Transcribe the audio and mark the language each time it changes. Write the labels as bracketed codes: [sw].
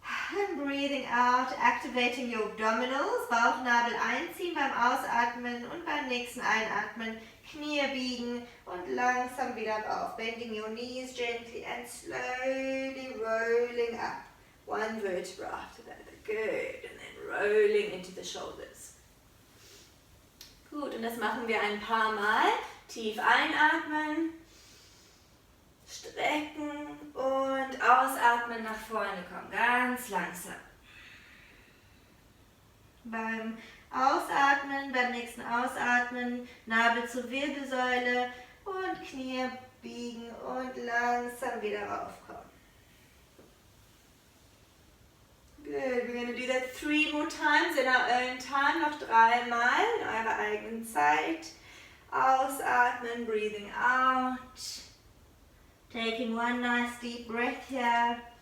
[en] And breathing out, activating your abdominals, [de] Bauchnabel einziehen beim Ausatmen und beim nächsten Einatmen Knie biegen und langsam wieder auf. [en] Bending your knees gently and slowly rolling up. 1 vertebra after that. Good. And then rolling into the shoulders. [de] Gut, und das machen wir ein paar Mal. Tief einatmen, strecken und ausatmen, nach vorne kommen. Ganz langsam. Beim Ausatmen, beim nächsten Ausatmen, Nabel zur Wirbelsäule und Knie biegen und langsam wieder raufkommen. [en] Good, we're going to do that 3 more times in our own time, [de] noch 3-mal in eurer eigenen Zeit. Ausatmen, [en] breathing out. Taking 1 nice deep breath here.